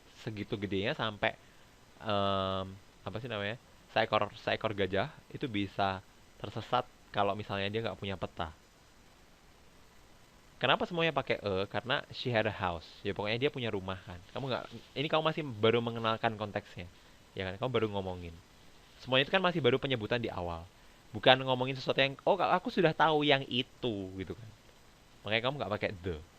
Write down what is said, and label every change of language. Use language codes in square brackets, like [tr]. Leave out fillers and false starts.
[id] Segitu gedenya sampai apa sih namanya? Seekor gajah itu bisa tersesat kalau misalnya dia nggak punya peta. Kenapa semuanya pakai Karena [en] she had a house. [id] Ya pokoknya dia punya rumah kan. Ini kamu masih baru mengenalkan konteksnya. Ya kan, kamu baru ngomongin. Semuanya itu kan masih baru penyebutan di awal. Bukan ngomongin sesuatu yang, oh aku sudah tahu yang itu gitu kan. Makanya kamu nggak pakai the.